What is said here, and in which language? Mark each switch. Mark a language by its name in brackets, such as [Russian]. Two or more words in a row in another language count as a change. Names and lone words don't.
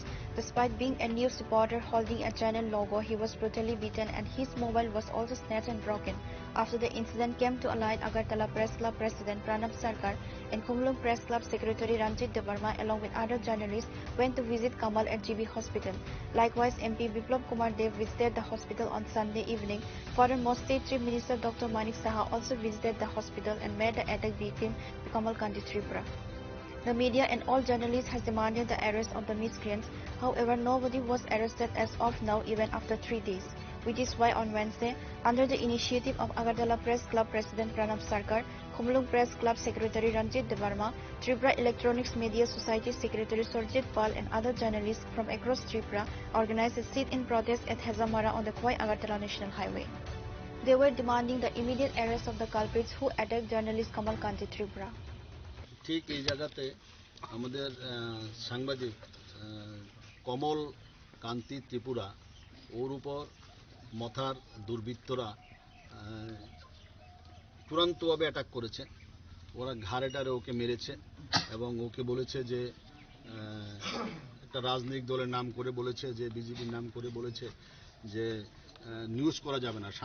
[English] Despite being a news reporter holding a channel logo, he was brutally beaten and his mobile was also snatched and broken. After the incident came to a light, Agartala Press Club President Pranab Sarkar and Khumlung Press Club Secretary Ranjit Devarma, along with other journalists, went to visit Kamal at GB Hospital. Likewise, MP Biplab Kumar Dev visited the hospital on Sunday evening. Furthermore, State Chief Minister Dr. Manik Saha also visited the hospital and met the attack victim, Kamal Kanti Tripura. The media and all journalists has demanded the arrest of the miscreants. However, nobody was arrested as of now, even after 3 days. Which is why on Wednesday, under the initiative of Agartala Press Club President Pranab Sarkar, Khumlung Press Club Secretary Ranjit Devarma, Tripura Electronics Media Society Secretary Surjit Pal and other journalists from across Tripura organized a sit-in protest at Hazamara on the Khwai Agartala National Highway. They were demanding the immediate arrest of the culprits who attacked journalist Kamal Kanti Tripura. [Bangla] ঠিক এই জায়গাতে আমাদের সাংবাদিক কমল কান্তি ত্রিপুরা, ওর উপর মথার দুর্বৃত্তরা চূড়ান্তভাবে অ্যাটাক করেছে। ওরা ঘাড়েটারে ওকে মেরেছে এবং ওকে বলেছে যে একটা রাজনৈতিক দলের নাম করে বলেছে, যে বিজেপির নাম করে বলেছে যে নিউজ করা যাবে না।